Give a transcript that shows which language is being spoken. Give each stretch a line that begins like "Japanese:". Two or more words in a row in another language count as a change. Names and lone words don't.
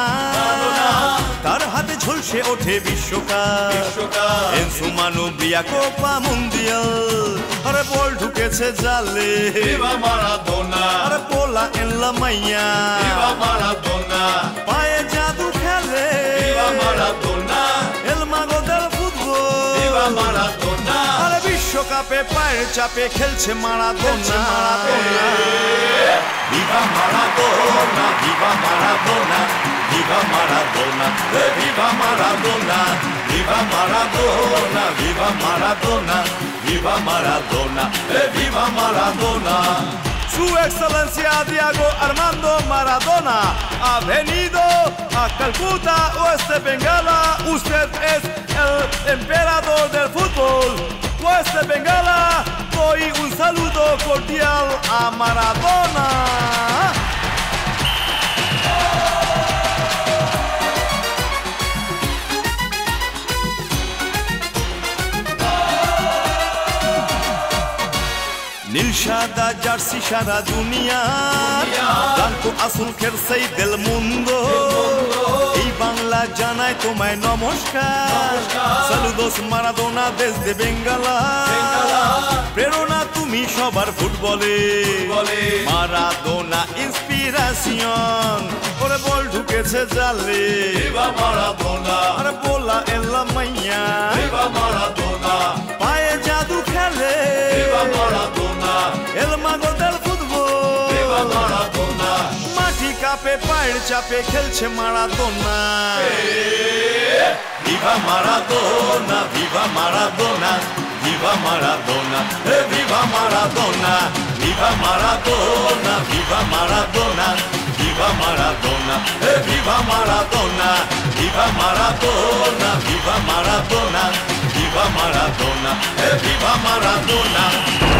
Bangla: তার হাতে ঝলসে ওঠে বিশ্বকাপ,
Spanish: en su mano la Copa Mundial.
Bangla: আরে বল ঢুকেছে জালে,
Spanish: Viva Maradona, আরে bola en la malla. viva Maradona,
Bangla: পায়ে জাদু খেলে,
Spanish: viva Maradona, el mago del fútbol. viva Maradona.
Bangla: আরে বিশ্বকাপে পায়ের চাপে খেলছে মারাদোনা।
Spanish: Viva Maradona, viva Maradona, viva Maradona, viva Maradona, viva Maradona, viva Maradona, viva Maradona, viva Maradona. Su excelencia Diego Armando Maradona ha venido a Calcuta, Oeste Bengala. Usted es el emperador del fútbol. Oeste Bengala, doy un saludo cordial a Maradona.
Bangla: নীল সাদা জার্সি সারা দুনিয়া, জানতো আসল খেলছেই
Spanish: del mundo.
Bangla: এই বাংলা জানায় তোমায় নমস্কার।
Spanish: Saludos Maradona desde Bengala.
Bangla: প্রেরণা তুমি সবার ফুটবলে, মারাদোনা ইন্সপিরেশন। ওরে বল ঢুকেছে জালে,
Spanish: Viva Maradona, আরে bola en la maña. viva Maradona,
Bangla: পায়ে জাদু খেলে,
Spanish: viva Maradona, el mago del fútbol. viva Maradona.
Bangla: মাটি কাঁপে পায়ের চাপে খেলছে মারাদোনা।
Spanish: Viva Maradona, viva Maradona, viva Maradona, viva Maradona, viva Maradona, viva Maradona, viva Maradona, viva Maradona, viva Maradona, viva Maradona, viva Maradona, viva Maradona.